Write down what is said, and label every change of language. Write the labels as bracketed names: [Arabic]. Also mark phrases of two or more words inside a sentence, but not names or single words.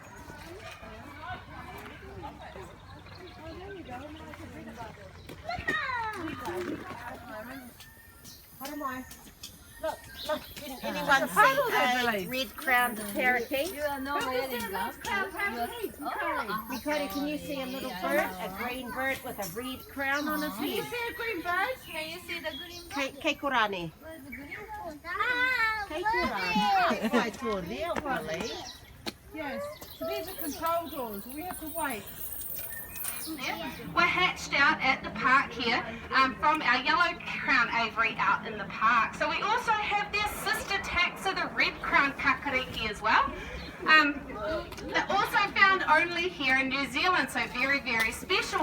[English] What am I? Look, can anyone see a red-crowned parakeet? You are not wearing gloves. Dakota, can you see a little bird? A green bird with a red crown on his head. Can you see the green? [Māori] Kei korane. Kei korane. Wai tō reo, Willie. [English] Yes. So these are control doors. We have to wait. We're hatched out at the park here from our yellow crown aviary out in the park. So we also have their sister taxa, the red crown kakariki as well. They're also found only here in New Zealand, so very, very special.